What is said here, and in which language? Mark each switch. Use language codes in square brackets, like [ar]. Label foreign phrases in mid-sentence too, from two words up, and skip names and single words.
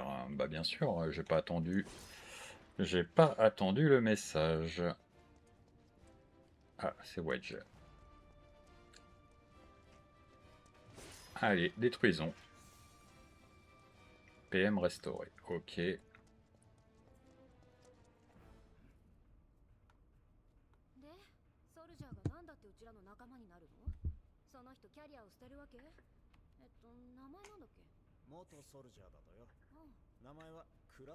[fr] Bah bien sûr, j'ai pas attendu le message. Ah, c'est Wedge. Allez, détruisons. PM restauré. Ok. [ja] で、ソルジャーがなんだってうちらの仲間になるの？その人キャリアを捨てるわけ？名前なんだっけ？元ソルジャーだとよ。うん。